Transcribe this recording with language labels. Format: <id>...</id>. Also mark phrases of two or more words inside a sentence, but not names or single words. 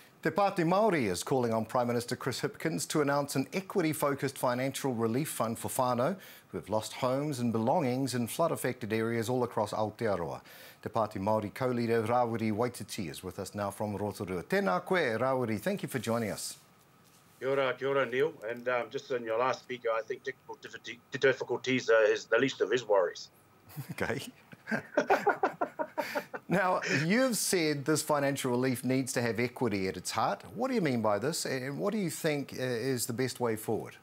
<en>Te Party Māori is calling on Prime Minister Chris Hipkins to announce an equity-focused financial relief fund for whanau who have lost homes and belongings in flood-affected areas all across Aotearoa. Te Party Māori co-leader Rawiri Waititi is with us now from Rotorua.</en> <mi>Tēnā koe, Rawiri.</mi> <en>Thank you for joining us.</en> <mi>Kia ora, Neil.</mi> <en>And just in your last speaker, I think technical difficulties is the least of his worries. Okay. Now, you've said this financial relief needs to have equity at its heart. What do you mean by this, and what do you think is the best way forward?</en>